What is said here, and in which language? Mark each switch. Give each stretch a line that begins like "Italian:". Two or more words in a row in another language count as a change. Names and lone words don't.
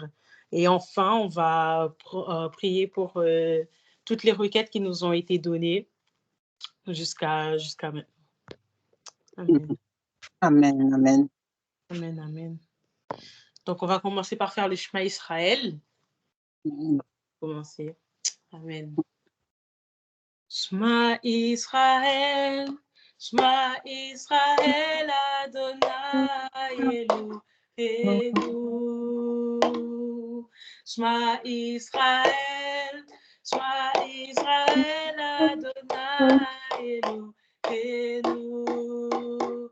French: Et enfin, on va prier pour toutes les requêtes qui nous ont été données jusqu'à maintenant. Amen. Amen. Amen. Amen, amen. Donc, on va commencer par faire le Shema Israël. Commencer. Amen.
Hebrew: שמע ישראל, שמע ישראל, אדני אלהינו. שמע ישראל, שמע ישראל, אדני אלהינו.